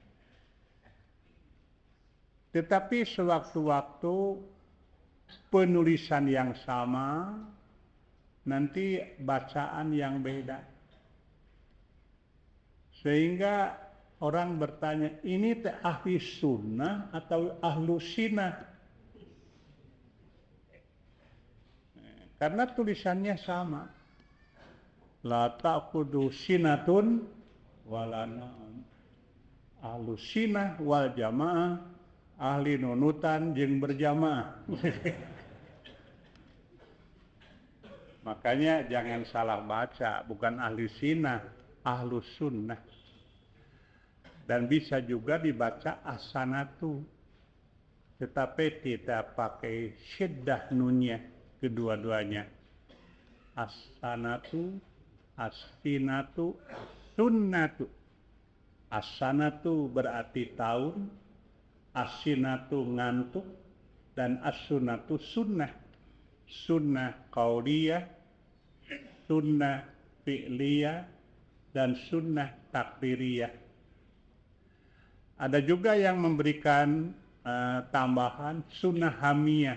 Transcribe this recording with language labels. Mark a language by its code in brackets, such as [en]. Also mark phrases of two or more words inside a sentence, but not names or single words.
[id] Tetapi sewaktu-waktu penulisan yang sama, nanti bacaan yang beda. Sehingga orang bertanya, ini teh ahli sunnah atau ahlu sinah? Karena tulisannya sama. [ar] لا تأخذه سنة ولا نوم. أهل السنة والجماعة, [su] ahli nunutan jeung berjamaah. [id] Makanya jangan salah baca, bukan ahli sinah, ahlu sunnah. Dan bisa juga dibaca as-sanatu, tetapi tidak pakai syiddah nunnya, kedua-duanya. [ar] السَّنَة، السِّنَة، سُنَّة. [id] As-sanatu berarti tahun, as-sinatu ngantuk, dan as-sunnatu sunnah. Sunnah qauliyah, sunnah fi'liyah, dan sunnah takdiriyah. Ada juga yang memberikan tambahan sunnah hamiyah.